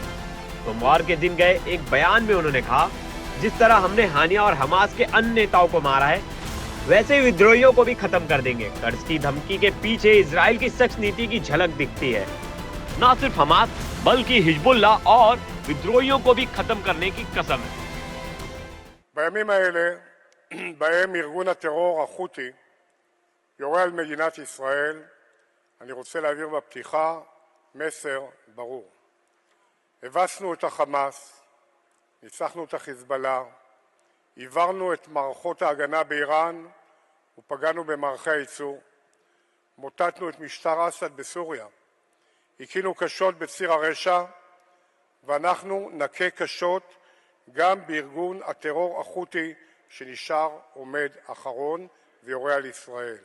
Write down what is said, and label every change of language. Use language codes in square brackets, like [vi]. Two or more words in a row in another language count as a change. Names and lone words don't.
[hi] सोमवार के दिन गए एक बयान में उन्होंने कहा, जिस तरह हमने हानिया और हमास के अन्य नेताओं को मारा है, वैसे ही विद्रोहियों को भी खत्म कर देंगे। कर्ट्ज की धमकी के पीछे इजराइल की सख्त नीति की झलक दिखती है। न सिर्फ हमास, बल्कि हिजबुल्लाह और विद्रोहियों को भी खत्म करने की कसम है। [he] בימים האלה, בהם ארגון הטרור החותי יורה על מדינת ישראל, אני רוצה להעביר בפתיחה מסר ברור. הבסנו את החמאס, ניצחנו את החיזבאללה, עברנו את מערכות ההגנה באיראן ופגענו במערכי הייצור, מוטטנו את משטר אסד בסוריה, הכינו קשות בציר הרשע, ואנחנו נכה קשות גם בארגון הטרור החותי שנשאר עומד אחרון ויורה על ישראל.